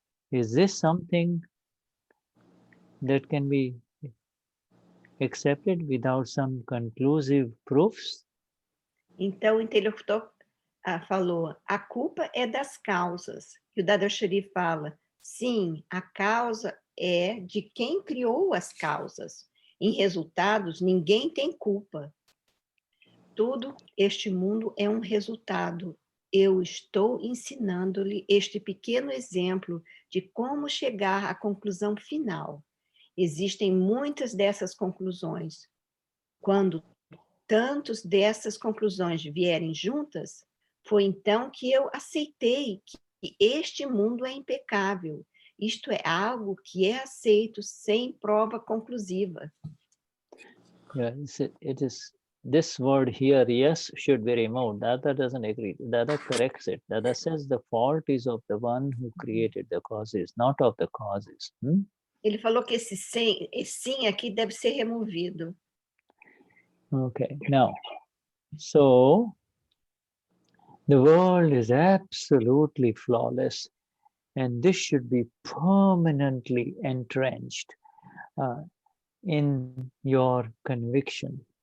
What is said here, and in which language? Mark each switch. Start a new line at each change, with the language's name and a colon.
English: Is this something that can be accepted without some conclusive proofs?
Portuguese: Então, o interlocutor falou, a culpa é das causas. E o Dadashri fala, sim, a causa é de quem criou as causas. Em resultados, ninguém tem culpa. Tudo este mundo é um resultado. Eu estou ensinando-lhe este pequeno exemplo de como chegar à conclusão final. Existem muitas dessas conclusões. Quando tantas dessas conclusões vierem juntas, foi então que eu aceitei que este mundo é impecável. Isto é algo que é aceito sem prova conclusiva.
English: Yeah, it is this word here, yes, should be removed. Dada doesn't agree. Dada corrects it. Dada says the fault is of the one who created the causes, not of the causes.
Portuguese: Ele falou que esse sim aqui deve ser removido.
English: Okay, now, so the world is absolutely flawless, and this should be permanently entrenched in your conviction.